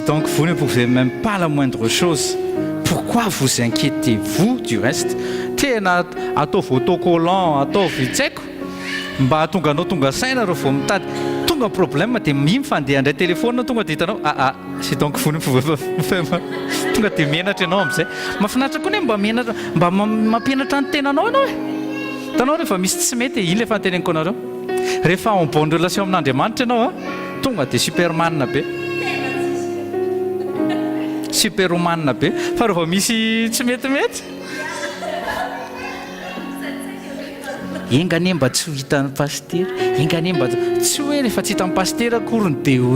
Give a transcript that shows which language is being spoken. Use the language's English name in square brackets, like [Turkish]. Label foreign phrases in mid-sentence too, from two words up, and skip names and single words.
[French] donc vous ne pouvez même pas la moindre chose pourquoi vous inquiétez-vous du reste [Malagasy] tena ataovy autocollant ataovy tsaiko mba tonga anao tonga saina reo vao mitady tonga problème dia mifandeha andray téléphone tonga dia hitanao [French] si donc vous ne pouvez pas [Malagasy] tonga dia menatra ianao amin'izay mahafinaritra koa ny mba menatra mba mampianatra ny tenanao ianao e hitanao rehefa misy tsy mety iny lefa anteneniko anareo rehefa [French] en bonne relation [Malagasy] amin'Andriamanitra ianao tonga dia superman be superwoman be fa rehefa misy tsy metimety engane mba tsy ho hitan'ny pasteur engane mba tsy hoe rehefa tsy hitan'ny pasteur akoriny dia hoe